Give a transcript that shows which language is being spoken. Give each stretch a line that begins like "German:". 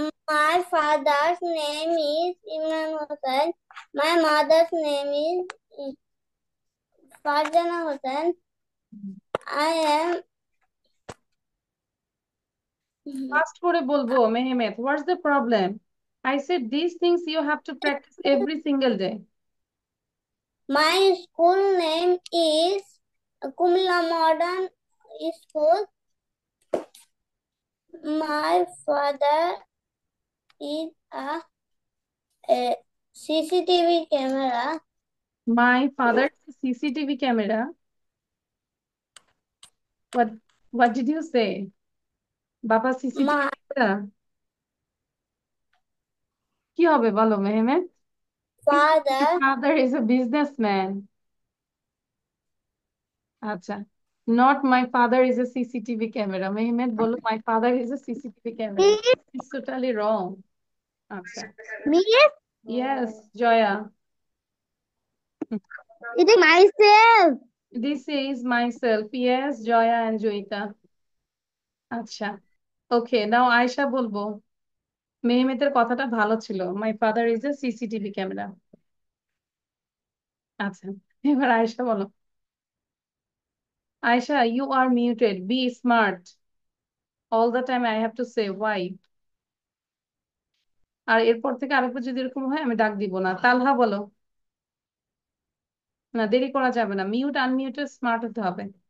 English: My father's name is Imran Hussain. My mother's name is Farjana Hussain. I am
Bangla: fast করে বলবো Mehmed,
English: What's the problem? I said these things you have to practice every single day. my school name is Kumla Modern School. My father is a CCTV camera. My father is a CCTV camera. What did you say? বাবা CCTV My
Bangla: camera কি হবে বলো Mehmed?
English: father His father is a businessman. আচ্ছা, not my father is a CCTV camera. Mehmed বলো my father is a CCTV camera. It's totally wrong. আচ্ছা, me yes, Joya. it is myself. This is myself. Yes, Joya and Joita.
Bangla: আচ্ছা,
English: okay, now
Bangla: Ayesha বলবো। মেহমেদের কথাটা ভালো ছিল,
English: my father is a CCTV camera.
Bangla: আচ্ছা, এবার আয়শা বলো।
English: Aisha, you are muted. Be smart. All the time I have to say why.
Bangla: আর এরপর থেকে আরেকবার যদি এরকম হয় আমি ডাক দিব না। তালহা বলো। না, দেরি করা যাবে না, মিউট আনমিউটে স্মার্ট হতে হবে।